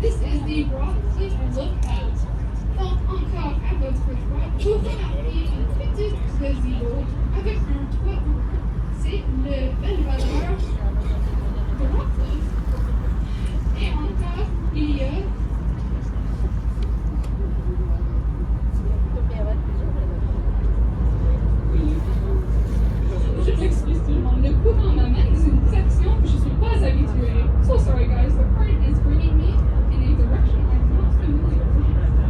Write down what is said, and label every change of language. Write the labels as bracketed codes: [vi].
[en] This is the Rockcliffe Lookout. [fr] Donc, encore à votre droite, vous remarquez une petite gazebo avec un toit brun. C'est le belvédère de Rockcliffe. Et encore, il y a je m'excuse tout le monde. Le courant m'amène dans une section que je ne suis pas habituée. [en] So sorry guys, the current is bringing me in a direction I'm not familiar with.